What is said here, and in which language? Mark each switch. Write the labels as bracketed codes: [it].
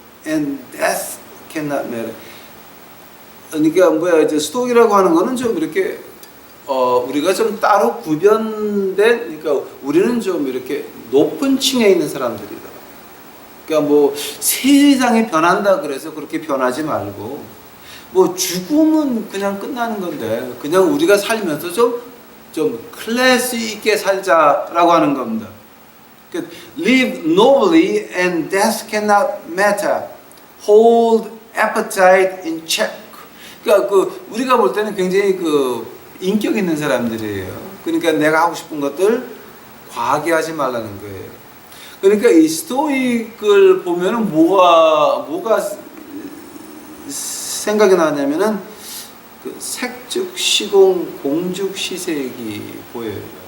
[en] and death cannot matter. [ko] 그러니까 뭐야 이제 스토이라고 하는 거는 좀 이렇게 우리가 좀 따로 구별된, 그러니까 우리는 좀 이렇게 높은 층에 있는 사람들이다. 그러니까 뭐 세상이 변한다 그래서 그렇게 변하지 말고, 뭐 죽음은 그냥 끝나는 건데 그냥 우리가 살면서 좀 클래스 있게 살자라고 하는 겁니다. 그러니까 [en] live nobly and death cannot matter. Hold appetite in check. [ko] 그러니까 우리가 볼 때는 굉장히 인격 있는 사람들이에요. 그러니까 내가 하고 싶은 것들 과하게 하지 말라는 거예요. 그러니까 이 스토익을 보면은 뭐가 생각이 나냐면은 색즉 시공 공죽 시색이 보여요.